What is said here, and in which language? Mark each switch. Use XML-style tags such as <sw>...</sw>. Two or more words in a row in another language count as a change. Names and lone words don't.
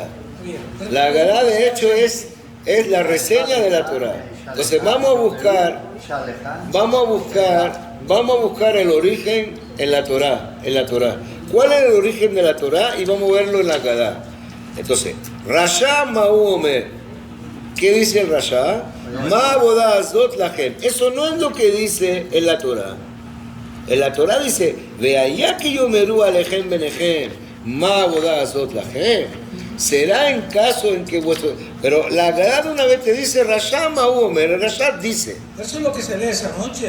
<es>La Agadá, de hecho, es la reseña de la Torah. Entonces vamos a buscar el origen en la Torah. ¿Cuál es el origen de la Torah? Y vamos a verlo en la Agadá. Entonces,</es> <he>רשע מה הוא אומר.</he> <es>¿Qué dice el Rasha?</es> <he>מה העבודה הזאת לכם.</he> <es>Eso no es lo que dice en la Torah. En la Torah dice,</es> <he>והיה כי יאמרו אליכם בניכם מה העבודה הזאת לכם.</he> <es>Será en caso en que vuestro... Pero la Agadá de una vez te dice,</es> <he>רשע מה הוא אומר.</he> <es>El Rasha dice. Eso es lo que se lee esa noche.</es>